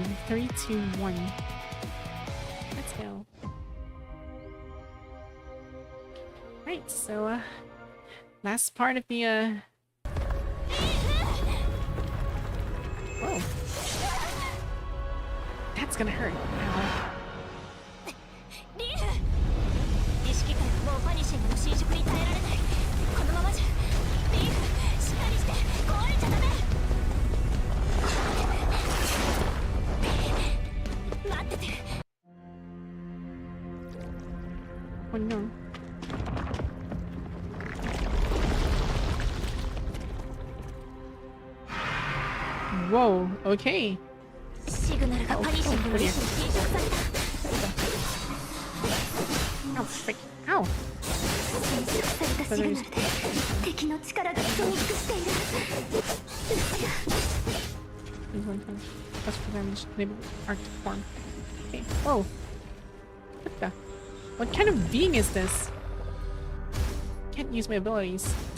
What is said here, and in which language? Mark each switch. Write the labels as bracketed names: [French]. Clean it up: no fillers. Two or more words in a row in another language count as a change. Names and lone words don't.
[English] 3, 2, 1. Let's go. Right, so last part of the whoa. That's gonna hurt. Ow. [Japanese] 意識からもうバニシングの侵食に耐えられない。このままじゃリーフしっかりして壊れちゃダメ。待ってて。 [English] Oh no. Whoa, okay. [Japanese] シグナルがバニシングの意思に侵食された。 [English] Ow, frick. Ow. [Japanese] 侵食されたシグナルで敵の力が増幅している。 [English] Plus for damage, enable Arctic form. Okay. Whoa. What the? What kind of being is this? Can't use my abilities.